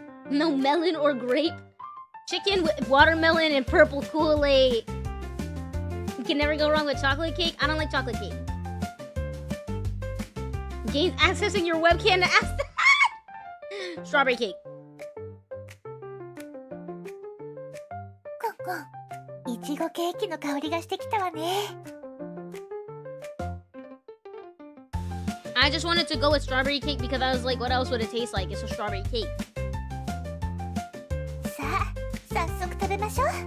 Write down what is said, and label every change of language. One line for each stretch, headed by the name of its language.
English: No melon or grape. Chicken with watermelon and purple Kool-Aid. You can never go wrong with chocolate cake. I don't like chocolate cake. Gains accessing your webcam to ask that. Strawberry cake.
Japanese: コンコン、いちごケーキの香りがしてきたわね。
English: I just wanted to go with strawberry cake because I was like, what else would it taste like? It's a strawberry cake.
Japanese: さあ、早速食べましょう。